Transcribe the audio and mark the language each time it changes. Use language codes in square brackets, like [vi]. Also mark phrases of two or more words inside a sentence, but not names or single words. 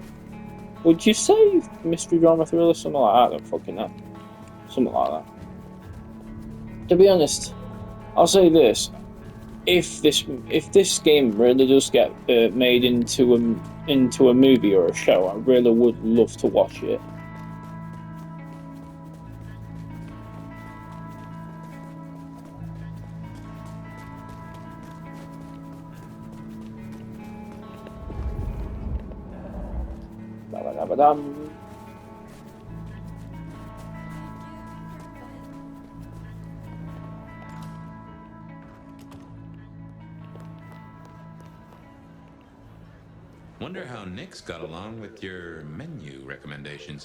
[en] Would you say mystery drama thriller, something like that? I don't fucking know. Something like that. To be honest, I'll say this: if this game really does get made into a movie or a show, I really would love to watch it. Ba-ba-da-ba-dum. Wonder how Nick's got along with your menu recommendations.